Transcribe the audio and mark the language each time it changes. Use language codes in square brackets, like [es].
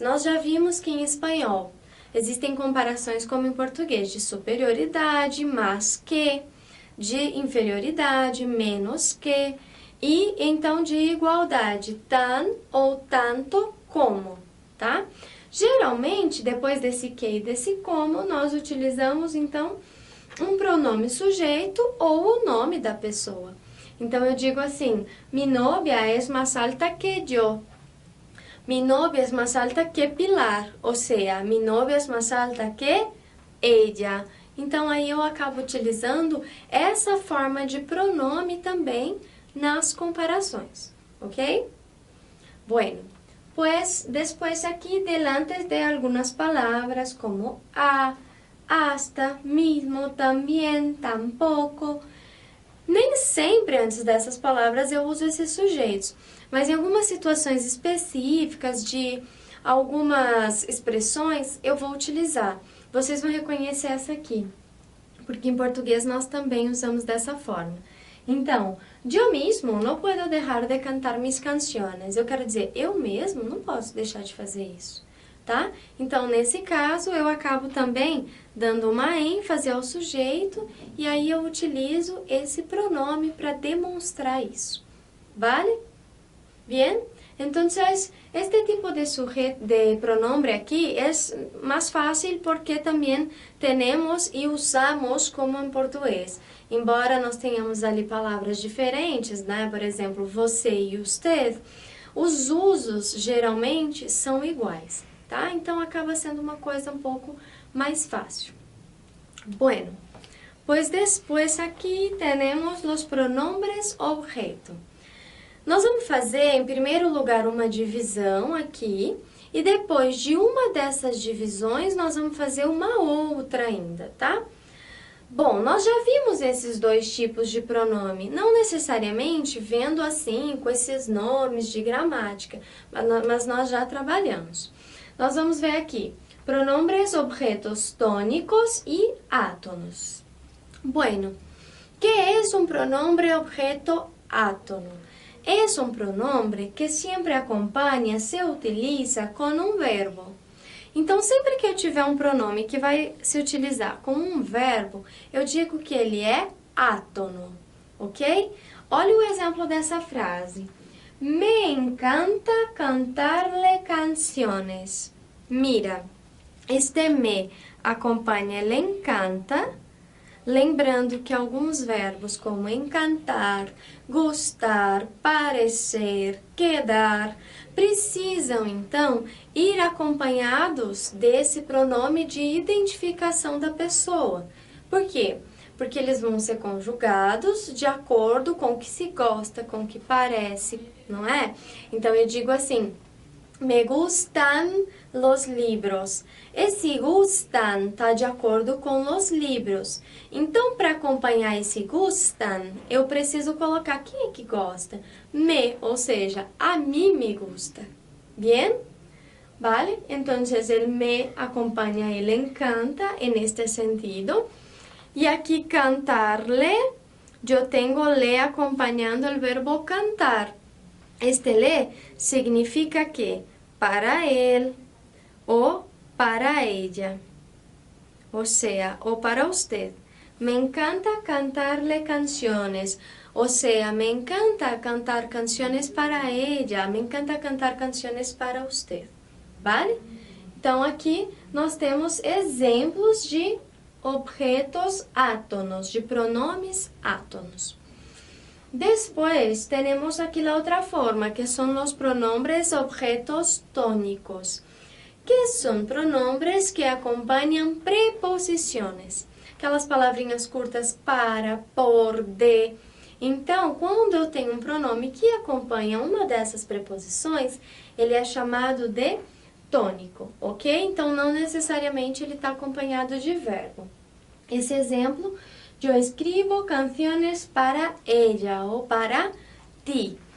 [pt] Nós já vimos que em espanhol existem comparações como em português, de superioridade, mais que, de inferioridade, menos que, e então de igualdade, tan ou tanto como, tá? Geralmente, depois desse que e desse como, nós utilizamos então um pronome sujeito ou o nome da pessoa. Então eu digo assim, [es] mi novia es más alta que yo. Mi novia es más alta que Pilar, [pt] ou seja, [es] mi novia es más alta que ella. [pt] Então aí eu acabo utilizando essa forma de pronome também nas comparações, ¿ok? [es] Bueno, pues después aquí delante de algunas palabras como a, hasta, mismo, también, tampoco. [pt] Nem sempre antes dessas palavras eu uso esses sujeitos, mas em algumas situações específicas de algumas expressões eu vou utilizar. Vocês vão reconhecer essa aqui, porque em português nós também usamos dessa forma. Então, eu mesmo não posso deixar de cantar minhas canções. Eu quero dizer, eu mesmo não posso deixar de fazer isso, tá? Então, nesse caso, eu acabo também dando uma ênfase ao sujeito e aí eu utilizo esse pronome para demonstrar isso. [es] ¿Vale? Bien? Entonces, este tipo de pronombre aquí es más fácil porque también tenemos y usamos como en português. [pt] Embora nós tenhamos ali palavras diferentes, né? Por exemplo, você e usted, os usos geralmente são iguais, tá? Então acaba sendo uma coisa um pouco mais fácil. [es] Bueno, pues después aquí tenemos los pronombres objeto. [pt] Nós vamos fazer, em primeiro lugar, uma divisão aqui, e depois de uma dessas divisões, nós vamos fazer uma outra ainda, tá? Bom, nós já vimos esses dois tipos de pronome, não necessariamente vendo assim, com esses nomes de gramática, mas nós já trabalhamos. Nós vamos ver aqui, [es] pronombres objetos tónicos [pt] e átonos. [es] Bueno, ¿qué es un pronombre objeto átono? Es un pronombre que siempre acompaña, se utiliza [pt] com um verbo. Então, sempre que eu tiver um pronome que vai se utilizar com um verbo, eu digo que ele é átono, ok? Olha o exemplo dessa frase. [es] Me encanta cantarle canciones. [pt] Mira, este me acompanha el encanta, lembrando que alguns verbos como encantar, gostar, parecer, quedar, precisam então ir acompanhados desse pronome de identificação da pessoa. Por quê? Porque eles vão ser conjugados de acordo com o que se gosta, com o que parece, não é? Então eu digo assim, [es] me gustan los libros. [pt] Esse gustan está de acordo com os livros. Então, para acompanhar esse gustan, eu preciso colocar quem é que gosta. [es] Me, [pt] ou seja, a mim [es] me gusta. Bien? Vale? Entonces, el me acompaña el encanta en este sentido. Y aquí cantarle, yo tengo le acompañando el verbo cantar. Este le significa que para él o para ella, o sea, o para usted. Me encanta cantarle canciones, o sea, me encanta cantar canciones para ella, me encanta cantar canciones para usted, vale? [pt] Então, aqui nós temos exemplos de objetos átonos, de pronomes átonos. [es] Después tenemos aquí la otra forma, que son los pronombres objetos tónicos, que son pronombres que acompañan preposiciones, [pt] aquelas palavrinhas curtas [es] para, por, de. [pt] Então, quando eu tenho um pronome que acompanha uma dessas preposições, ele é chamado de tônico, ok? Então, não necessariamente ele está acompanhado de verbo. Esse exemplo, eu escrevo canções para ella ou para ti.